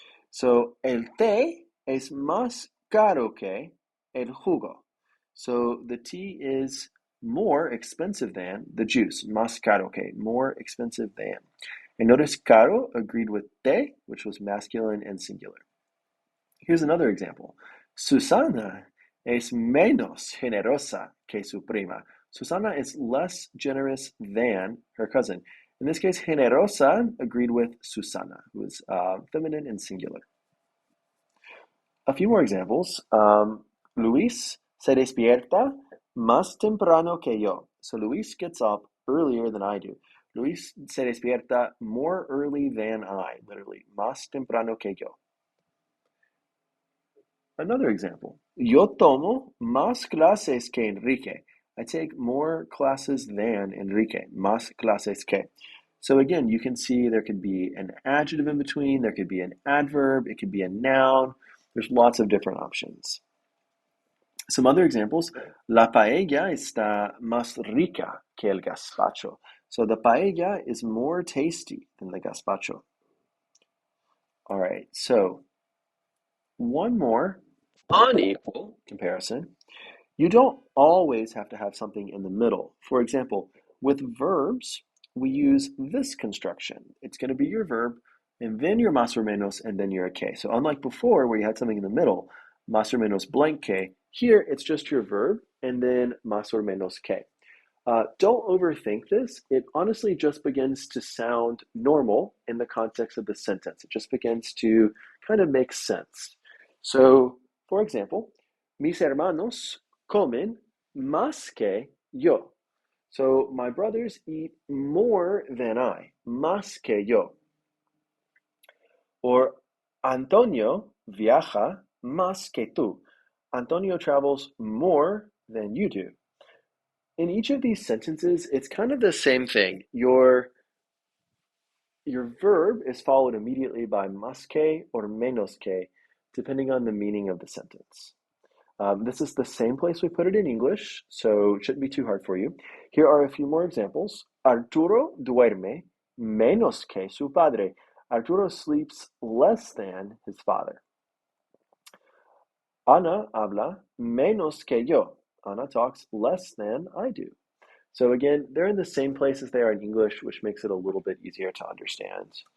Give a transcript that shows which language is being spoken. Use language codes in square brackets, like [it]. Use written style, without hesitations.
[es] So el té es más caro que el jugo. [en] So the tea is more expensive than the juice, [es] más caro que, [en] more expensive than. And notice caro agreed with te, which was masculine and singular. Here's another example. [es] Susana es menos generosa que su prima. [en] Susana is less generous than her cousin. In this case, generosa agreed with Susana, who is feminine and singular. A few more examples. [es] Luis se despierta más temprano que yo. [en] So Luis gets up earlier than I do. [es] Luis se despierta [en] more early than I, literally. [es] Más temprano que yo. [en] Another example. [es] Yo tomo más clases que Enrique. [en] I take more classes than Enrique. [es] Más clases que. [en] So again, you can see there could be an adjective in between, there could be an adverb, it could be a noun. There's lots of different options. Some other examples. [es] La paella está más rica que el gazpacho. [en] So the paella is more tasty than the gazpacho. All right, so one more unequal comparison. You don't always have to have something in the middle. For example, with verbs, we use this construction. It's going to be your verb, and then your más or menos, and then your que. So unlike before, where you had something in the middle, más or menos blank que, here it's just your verb, and then más or menos que. Don't overthink this. It honestly just begins to sound normal in the context of the sentence. It just begins to kind of make sense. So, for example, [es] mis hermanos comen más que yo. [en] So my brothers eat more than I, [es] más que yo. Or Antonio viaja más que tú. [en] Antonio travels more than you do. In each of these sentences, it's kind of the same thing. Your verb is followed immediately by más que or menos que, depending on the meaning of the sentence. This is the same place we put it in English, so it shouldn't be too hard for you. Here are a few more examples. [es] Arturo duerme menos que su padre. [en] Arturo sleeps less than his father. [es] Ana habla menos que yo. [en] Ana talks less than I do. So again, they're in the same place as they are in English, which makes it a little bit easier to understand.